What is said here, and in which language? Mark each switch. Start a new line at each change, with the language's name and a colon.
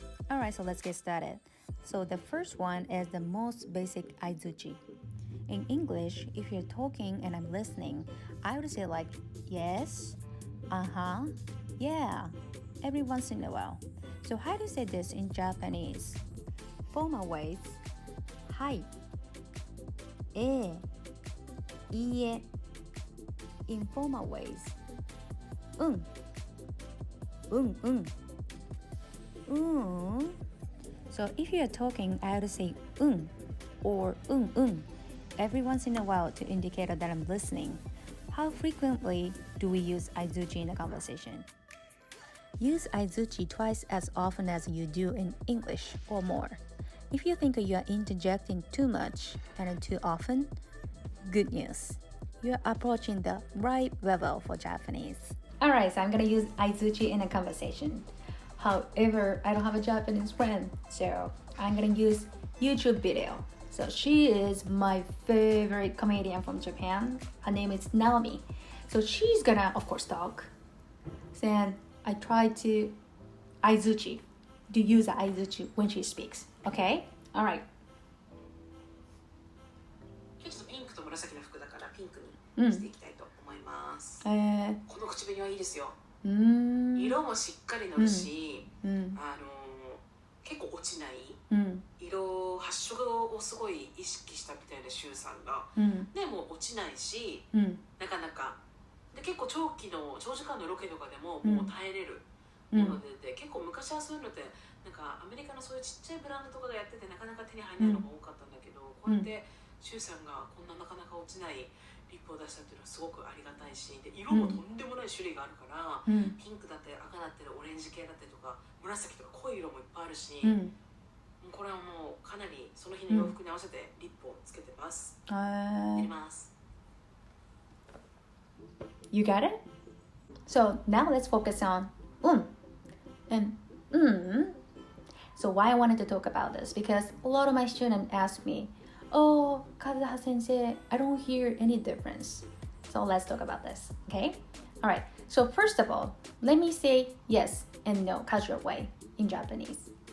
English: Alright, so let's get started. So the first one is the most basic Aizuchi. In English, if you're talking and I'm listening, I would say like yes, uh-huh, yeah, every once in a while. So how do you say this in Japanese? Formal ways,
Japanese: はい、ええ、いいえ.
English: Informal ways,
Japanese: うん、うんうん、うん.
English: So if you're talking, I would say or every once in a while to indicate that I'm listening. How frequently do we use Aizuchi in a conversation? Use Aizuchi twice as often as you do in English or more. If you think you are interjecting too much and too often, good news. You're approaching the right level for Japanese. Alright, so I'm gonna use Aizuchi in a conversation. However, I don't have a Japanese friend, so I'm gonna use YouTube video. So she is my favorite comedian from Japan. Her name is Naomi. So she's gonna, of course, talk. Then I try to Aizuchi, to use Aizuchi when she speaks. Okay? Alright.
Japanese: 今日ちょっとピンクと紫の服だからピンクにしていきたいと思います。この口紅はいいですよ。色もしっかりのるし、結構落ちない、色発色をすごい意識したみたいなシュウさんが、でも落ちないし、なかなかで結構長時間のロケとかでももう耐えれるもので、結構昔はそういうのってなんかアメリカのそういうちっちゃいブランドとかがやっててなかなか手に入らないのが多かったんだけど、こうやってシュウさんがこんななかなか落ちないリップを出したっていうのはすごくありがたいし、で色もとんでもない種類があるから、ピンクだったり赤だったりオレンジ系だったりとか紫とか濃い色もいっぱいあるし、これはもうかなりその日の洋服に合わせてリップをつけてます。やります。
English: You got it? So now let's focus on and So why I wanted to talk about this, because a lot of my students ask me, oh, Kazuha sensei, I don't hear any difference. So let's talk about this, okay? All right, so first of all, let me say yes and no casual way in Japanese.